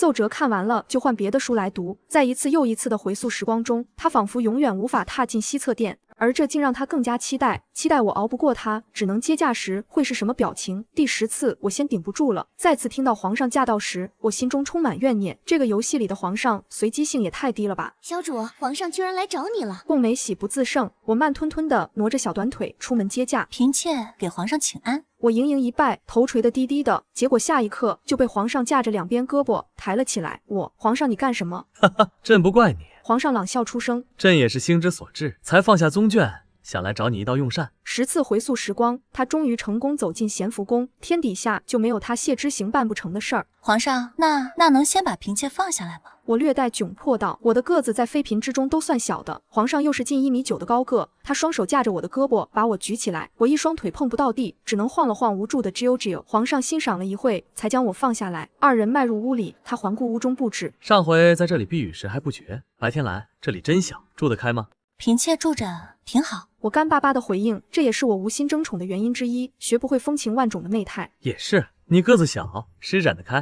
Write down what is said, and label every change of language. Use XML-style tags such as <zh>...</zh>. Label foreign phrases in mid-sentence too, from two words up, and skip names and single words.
<zh>奏折看完了，就換別的書來讀。在一次又一次的回溯時光中，他仿佛永遠無法踏進西側殿。而這竟讓他更加期待我熬不過他，只能接駕時會是什麼表情。第10次，我先頂不住了。再次聽到皇上駕到時，我心中充滿怨念。這個遊戲裡的皇上隨機性也太低了吧！小主，皇上居然來找你了。鳳梅喜不自勝，我慢吞吞地挪着小短腿出門接駕。嬪妾給皇上請安。我盈盈一拜，頭垂得低低的，結果下一刻就被皇上架着2邊胳膊抬了起來。皇上你幹什麼？哈哈，朕不怪你。皇上朗笑出聲，朕也是心之所至，才放下宗卷，想來找你一道用膳。 10次回溯時光，他終於成功走進咸福宮，天底下就沒有他謝之行辦不成的事兒。皇上，那能先把嬪妾放下來嗎？我略帶窘迫道，我的個子在妃嬪之中都算小的，皇上又是近1.9米的高個，他雙手架着我的胳膊把我舉起來，我一雙腿碰不到地，只能晃了晃無助的啾。皇上欣賞了一會，才將我放下來。2人邁入屋裡，他環顧屋中布置。上回在這裡避雨時還不覺，白天來這裡真香，住得開嗎？嬪妾住着挺好。我乾巴巴的回應，這也是我無心爭寵的原因之一，學不會風情萬種的媚態。也是，你個子小，施展得開。</zh>